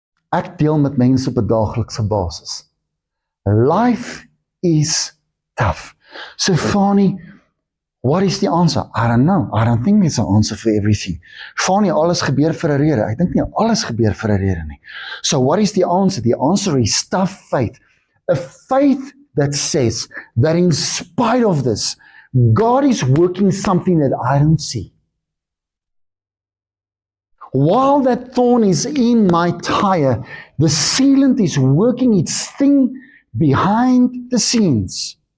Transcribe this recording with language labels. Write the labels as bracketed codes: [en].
[af] Ek deel met mense op 'n daaglikse basis. [en] Life is tough. So Fani, what is the answer? I don't know. I don't think there's an answer for everything. [af] Fani, alles gebeur vir 'n rede. Ek dink nie alles gebeur vir 'n rede nie. [en] So what is the answer? The answer is tough faith. A faith that says that in spite of this, God is working something that I don't see. While that thorn is in my tire, the sealant is working its thing behind the scenes.